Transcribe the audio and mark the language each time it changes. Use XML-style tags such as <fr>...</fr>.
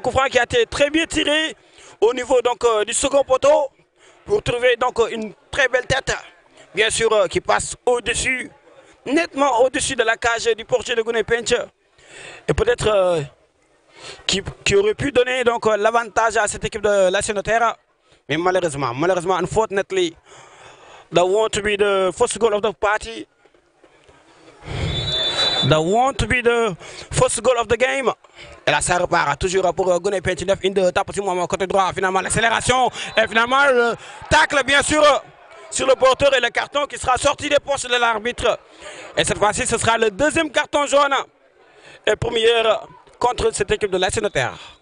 <fr>Qui a été très bien tiré au niveau donc du second poteau pour trouver donc une très belle tête. Bien sûr, qui passe au-dessus, nettement au-dessus de la cage du portier de Guney Pench. Et peut-être qui aurait pu donner donc l'avantage à cette équipe de l'ASC Notaire. Mais malheureusement,</fr> <en>unfortunately, that won't be the first goal of the party. That won't be the first goal of the game.</en> <fr>Et là, ça repart toujours pour Guney Pench. Une tape aussi moment côté droit. Finalement, l'accélération. Et finalement, le tacle, bien sûr, sur le porteur et le carton qui sera sorti des poches de l'arbitre. Et cette fois-ci, ce sera le deuxième carton jaune. Et première contre cette équipe de l'ASC Notaire.</fr>